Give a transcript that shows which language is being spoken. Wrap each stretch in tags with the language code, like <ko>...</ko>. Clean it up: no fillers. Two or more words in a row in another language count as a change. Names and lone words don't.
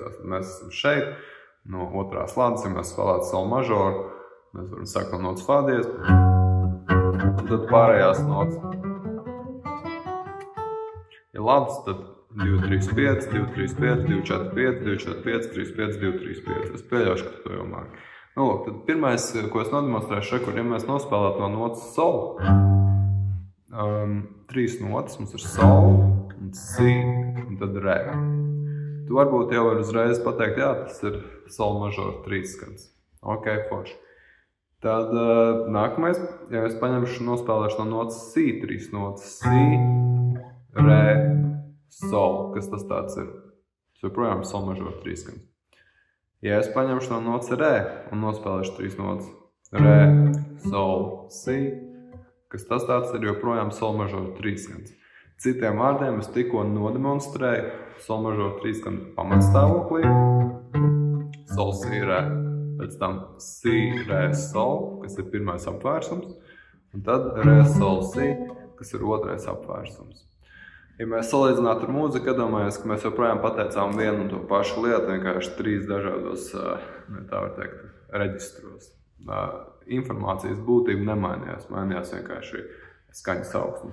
<lv>Tad mēs esam šeit, no otrās lādes, ja mēs spēlētu sol mažoru, mēs varam sākt no notas fā diez, un tad pārējās notas. Ja labs, tad 2, 3, 5, 2, 3, 5, 2, 4, 5, 2, 4, 5, 3, 5, 2, 3, 5. Es pieļaušu, ka tu to jau māki. Tad pirmais, ko es nodemonstrēšu, ja mēs nospēlētu no notas sol, 3 notas, mums ir sol, un si, un tad re. Tu varbūt jau var uzreiz pateikt, jā, tas ir sol mažoru trīsskans. Ok, forši. Tad nākamais, ja es paņemšu nospēlēšu no notas si, 3 notas si, re, sol. Kas tas tāds ir? Tas joprojām sol mažoru trīsskans. Ja es paņemšu no notas re un nospēlēšu 3 notas re, sol, si, kas tas tāds ir joprojām sol mažoru trīsskans. Citiem vārdiem es tikko nodemonstrēju sol mažoru trīsskanu pamatstāvoklī, sol, si, re, pēc tam si, re, sol, kas ir pirmais apvērsums, un tad re, sol, si, kas ir otrais apvērsums. Ja mēs salīdzinātu ar mūziku, iedomājies, ka mēs joprojām pateicām vienu un to pašu lietu, vienkārši 3 dažādos, tā var teikt, reģistros. Informācijas būtība nemainījās, mainījās vienkārši skaņas augstums.</lv>